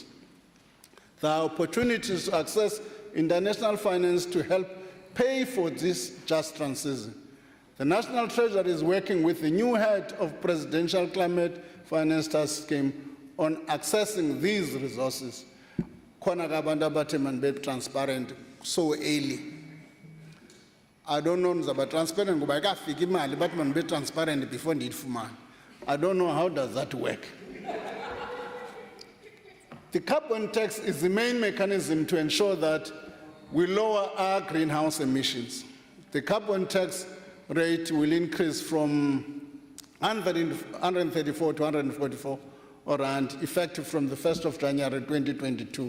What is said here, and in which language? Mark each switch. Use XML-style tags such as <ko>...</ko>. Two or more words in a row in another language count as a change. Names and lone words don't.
<en>There are opportunities to access international finance to help pay for this just transition. The National Treasury is working with the new head of Presidential Climate Finance Task Scheme on accessing these resources.</en> <xh>Khona abantu abathi manibe transparent</xh> <en>so early. I don't know</en> <xh>nzaba transparent ngoba ikafika imali bathi manibe transparent before ndiyifumane.</xh> <en>I don't know how does that work. The carbon tax is the main mechanism to ensure that we lower our greenhouse emissions. The carbon tax rate will increase from 134 to 144 rand, effective from the 1st of January 2022.</en>